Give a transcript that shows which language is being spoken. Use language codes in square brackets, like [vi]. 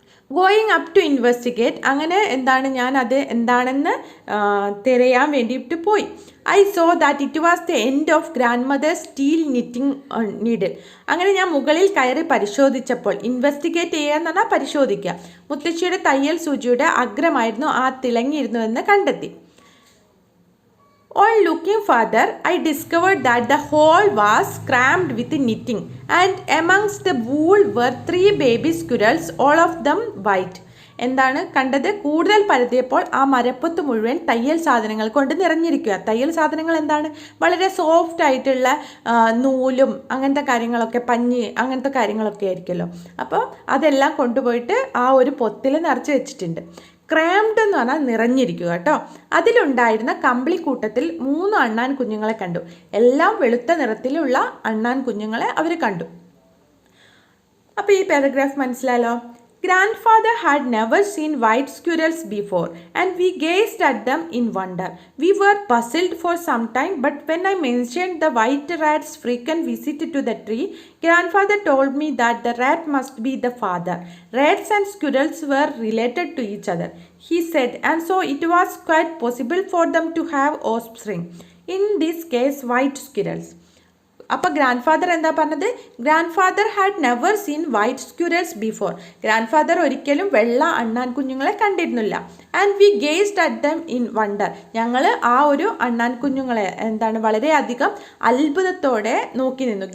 [en] going up to investigate, [ml] അങ്ങനെ ഞാൻ അത് എന്താണെന്ന് തിരയാൻ വേണ്ടിയിട്ട് പോയി. [en] I saw that it was the end of grandmother's steel knitting needle. [ml] അങ്ങനെ ഞാൻ മുകളിൽ കയറി പരിശോധിച്ചപ്പോൾ, ഇൻവെസ്റ്റിഗേറ്റ് ചെയ്യുക എന്ന് പറഞ്ഞാൽ പരിശോധിക്കുക, മുത്തശ്ശിയുടെ തയ്യൽ സൂചിയുടെ അഗ്രമായിരുന്നു ആ തിളങ്ങിയിരുന്നുവെന്ന് കണ്ടെത്തി. [en] On looking further, I discovered that the hole was crammed with knitting, and amongst the wool were 3 baby squirrels, all of them white. [ml] എന്താണ് കണ്ടത്? കൂടുതൽ പരതിയപ്പോൾ ആ മരപ്പൊത്ത് മുഴുവൻ തയ്യൽ സാധനങ്ങൾ കൊണ്ട് നിറഞ്ഞിരിക്കുക. തയ്യൽ സാധനങ്ങൾ എന്താണ്? വളരെ സോഫ്റ്റ് ആയിട്ടുള്ള നൂലും അങ്ങനത്തെ കാര്യങ്ങളൊക്കെ, പഞ്ഞി അങ്ങനത്തെ കാര്യങ്ങളൊക്കെ ആയിരിക്കുമല്ലോ. അപ്പോൾ അതെല്ലാം കൊണ്ടുപോയിട്ട് ആ ഒരു പൊത്തിൽ നിറച്ച് വെച്ചിട്ടുണ്ട്. ക്രാംഡ് എന്ന് പറഞ്ഞാൽ നിറഞ്ഞിരിക്കുക കേട്ടോ. അതിലുണ്ടായിരുന്ന കമ്പിളിക്കൂട്ടത്തിൽ 3 അണ്ണാൻ കുഞ്ഞുങ്ങളെ കണ്ടു. എല്ലാം വെളുത്ത നിറത്തിലുള്ള അണ്ണാൻ കുഞ്ഞുങ്ങളെ അവർ കണ്ടു. അപ്പോൾ ഈ പാരഗ്രാഫ് മനസ്സിലായല്ലോ. [en] Grandfather had never seen white squirrels before, and we gazed at them in wonder. We were puzzled for some time, but when I mentioned the white rat's frequent visit to the tree, Grandfather told me that the rat must be the father. Rats and squirrels were related to each other, he said, and so it was quite possible for them to have offspring. In this case, white squirrels. [ml] അപ്പോൾ grand father എന്താ പറഞ്ഞത്? Grand father had never seen white സ്ക്യൂരൽസ് before. Grand father ഒരിക്കലും വെള്ള അണ്ണാൻ കുഞ്ഞുങ്ങളെ കണ്ടിരുന്നില്ല. [en] And we gazed at them in wonder. [ml] ഞങ്ങൾ ആ ഒരു അണ്ണാൻ കുഞ്ഞുങ്ങളെ വളരെയധികം അത്ഭുതത്തോടെ നോക്കി നിന്നു.